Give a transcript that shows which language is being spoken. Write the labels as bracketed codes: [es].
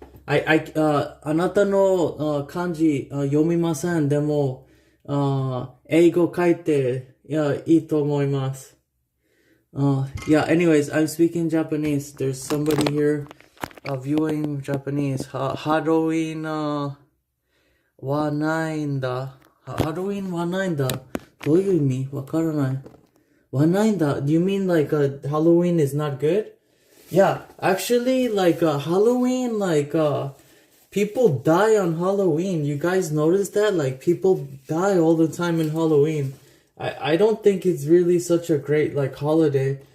[ja] あなたの漢字読みません。でも、英語書いて、いいと思います。 [en] Yeah, anyways, I'm speaking Japanese. There's somebody here viewing Japanese. [ja] Halloween はないんだ。 Halloween はないんだ。どういう意味わからない。はないんだ。 [en] Do you mean like Halloween is not good? Yeah, actually, like, Halloween, like, people die on Halloween. You guys notice that? Like, people die all the time in Halloween. I don't think it's really such a great, like, holiday.